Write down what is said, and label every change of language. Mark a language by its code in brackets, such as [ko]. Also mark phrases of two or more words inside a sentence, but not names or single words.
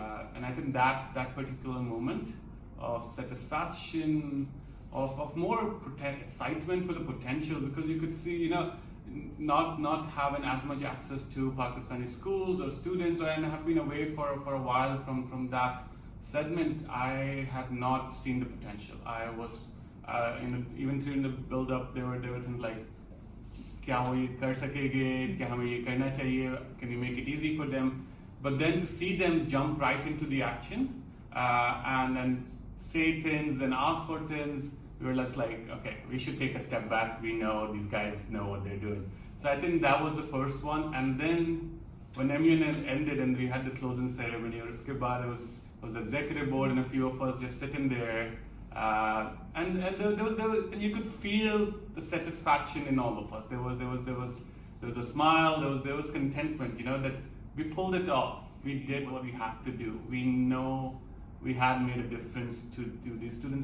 [en] And I think that particular moment of satisfaction, of more excitement for the potential, because you could see, not having as much access to Pakistani schools or students, and have been away for a while from that segment, I had not seen the potential. I was even during the build-up, there were things like, [ur] "کیا وہ یہ کر سکیں گے? کیا ہمیں یہ کرنا چاہیے? [en] Can you make it easy for them?" But then to see them jump right into the action and then say things and ask for things, we were just like, okay, we should take a step back. We know these guys know what they're doing. So I think that was the first one. And then when MUN ended and we had the closing ceremony, [ur] اس کے بعد [en] there was the executive board and a few of us just sitting there. And there was and you could feel the satisfaction in all of us. There was a smile. There was contentment. You know, that we pulled it off. We did what we had to do. We know we had made a difference to these students.